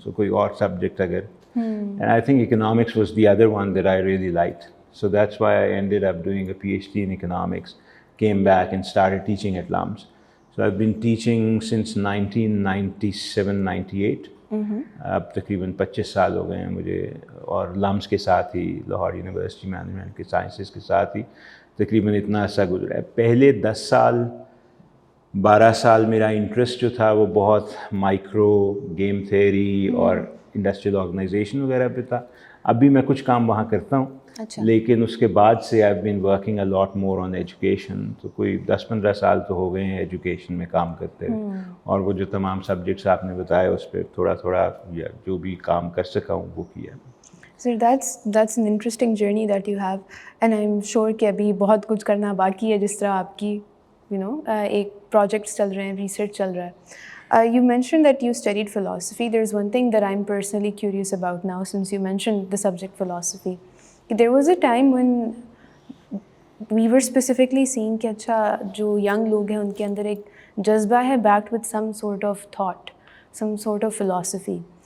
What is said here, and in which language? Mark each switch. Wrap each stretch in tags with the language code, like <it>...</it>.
<ur>سو کوئی اور سبجیکٹ اگر</ur> <en>And I think economics was the other one that I really liked. So that's why I ended up doing a P H D in economics, came back and started teaching at LUMS. So I've been teaching since 1997-98.</en> <ur>اب تقریباً 25 سال ہو گئے ہیں مجھے, اور لمس کے ساتھ ہی لاہور یونیورسٹی مینجمنٹ کے سائنسز کے ساتھ ہی تقریباً اتنا عرصہ گزرا ہے. پہلے 10 سال 12 سال میرا انٹرسٹ جو تھا وہ بہت مائکرو گیم تھیوری اور انڈسٹریل آرگنائزیشن وغیرہ پہ تھا. ابھی میں کچھ کام وہاں کرتا ہوں, لیکن اس کے بعد سے</ur> <en>I been working a lot more on education.</en> <ur>تو کوئی 10-15 سال تو ہو گئے ہیں ایجوکیشن میں کام کرتے ہوئے, اور وہ جو تمام سبجیکٹس آپ نے بتایا اس پہ تھوڑا تھوڑا یا جو بھی کام کر سکا ہوں وہ کیا.</ur> <en>Sir, that's an interesting journey that you have, and I'm sure</en> <ur>کہ ابھی بہت کچھ کرنا باقی ہے, جس طرح آپ کی ایک پروجیکٹس چل رہے ہیں, ریسرچ چل رہا ہے.</ur> <en>You mentioned that you studied philosophy. There's one thing that I'm personally curious about now, since you mentioned the subject philosophy. There was a time when we were specifically seeing</en> <ur>کہ اچھا جو young لوگ ہیں ان کے اندر ایک جذبہ ہے</ur> <en>backed with some sort of thought, some sort of philosophy.</en>